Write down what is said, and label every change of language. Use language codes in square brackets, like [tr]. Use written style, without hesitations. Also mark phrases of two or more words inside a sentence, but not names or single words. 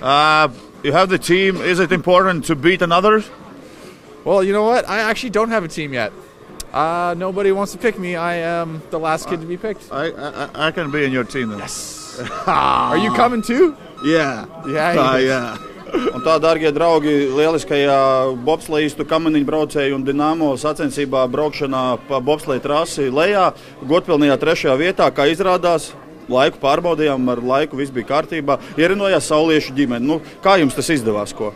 [en] You have the team. Is it important to beat another? Well, you know what? I actually don't have a team yet. Nobody wants to pick me. I am the last kid to be picked. I can be in your team then. Yes. Are you coming too? Yeah. Yeah. [lv] Un tā, dārgie draugi, lieliskajā bobsleistu kamaniņu braucēju un Dinamo sacensībā braukšanā pa bobsleju trasi lejā, godpilnajā 3. vietā, kā izrādās, laiku pārbaudījām, ar laiku viss bija kārtībā, ierinojās sauliešu ģimeni. Kā jums tas izdevās, ko?